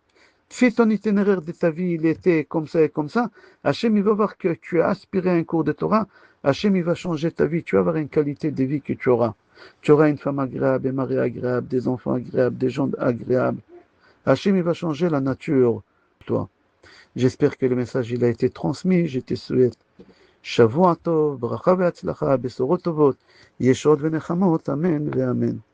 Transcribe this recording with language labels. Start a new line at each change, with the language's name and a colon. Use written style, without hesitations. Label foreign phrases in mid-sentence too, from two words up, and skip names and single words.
French: Si ton itinéraire de ta vie, il était comme ça et comme ça, Hachem, il va voir que tu as aspiré à un cours de Torah, Hachem, il va changer ta vie, tu vas avoir une qualité de vie que tu auras. Tu auras une femme agréable, un mari agréable, des enfants agréables, des gens agréables. Hachem, il va changer la nature, toi. J'espère que le message, il a été transmis. Je te souhaite
Hebrew: שבוע טוב ברכה והצלחה בשורות טובות ישועות ונחמות אמן ואמן.